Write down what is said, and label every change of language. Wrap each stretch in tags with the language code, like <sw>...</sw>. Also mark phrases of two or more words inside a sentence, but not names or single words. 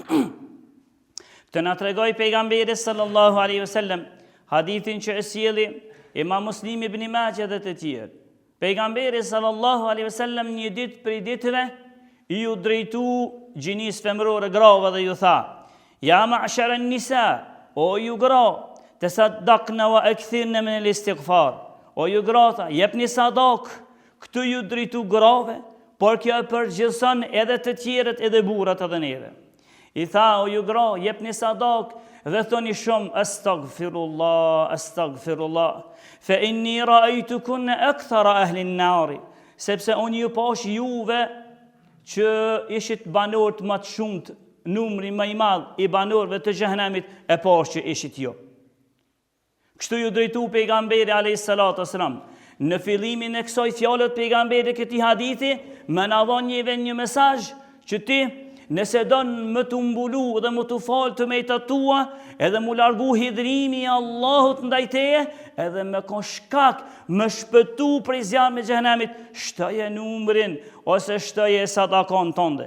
<sq>Të na tregoi pejgamberi</sq> <ar>صلى الله عليه وسلم</ar> <sq>hadithin që e sjelli Imam Muslimi ibn Majah dhe të tjerë. Pejgamberi</sq> <ar>صلى الله عليه وسلم</ar> <sq>një ditë prej ditëve ju drejtu gjinis femrore, grave, dhe ju tha:</sq> <ar>"يا معشر النساء,</ar> <sq>o ju gra,</sq> <ar>تصدقن وأكثرن من الاستغفار."</ar> <sq>O ju grata, jepni sadak. Këtu ju drejtu grave, por kjo e përgjithson edhe të tjerët, edhe burrat edhe neve. I tha: o ju gra, jepni sadak dhe thoni shumë</sq> <ar>أستغفر الله أستغفر الله فإني رأيتكن أكثر أهل النار,</ar> <sq>sepse unë ju pash juve që ishit banorët më të shumt, numri më i madh i banorëve të xhehenamit e pash që ishit ju. Kështu ju drejtu pejgamberi</sq> <ar>عليه الصلاة والسلام.</ar> <sq>Në fillimin e kësaj fjalë të pejgamberit këtij hadithi, më na dhon një mesazh që ti, nëse don më të mbulu dhe më të falë tëmetat tua, edhe më largu hidhrimi i Allahut ndaj teje, edhe me kon shkak më shpëtu prej zjarmit të xhehenamit, shtoje numrin ose shtoje sadakon tënde.</sq>